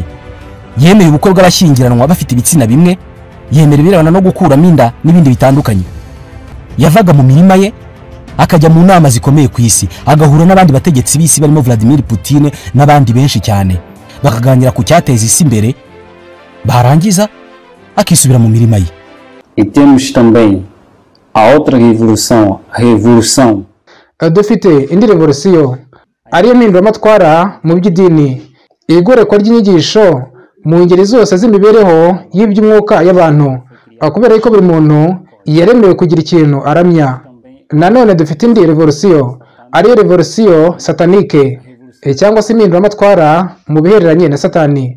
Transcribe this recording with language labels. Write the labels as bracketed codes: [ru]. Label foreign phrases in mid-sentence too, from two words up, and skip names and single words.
[rw] Yemeye ubukwe bw'abashyingiranwa bafite ibitsina bimwe, yemera ibirebana no gukuramo inda n'ibindi bitandukanye. Yavaga mu mirima ye akajya mu nama zikomeye ku isi, agahura n'abandi bategetsi b'isi barimo Vladimir Putin n'abandi benshi cyane, bakaganira ku cyateza isi imbere, barangiza akisubira mu mirima ye. [pt] E temos também a outra revolução, a revolução. [rw] Dufite indi revolution ariyo mpinduramatwara mu by'idini, igorekwa ry'inyigisho mu ngeri zose z'imibereho y'iby'umwuka y'abantu, kubera ko buri muntu yaremewe kugira ikintu aramya. Nanone dufite indi revolution ariyo [fr] revolution satanique, [rw] cyangwa se impinduramatwara mu bihereranye na Satani.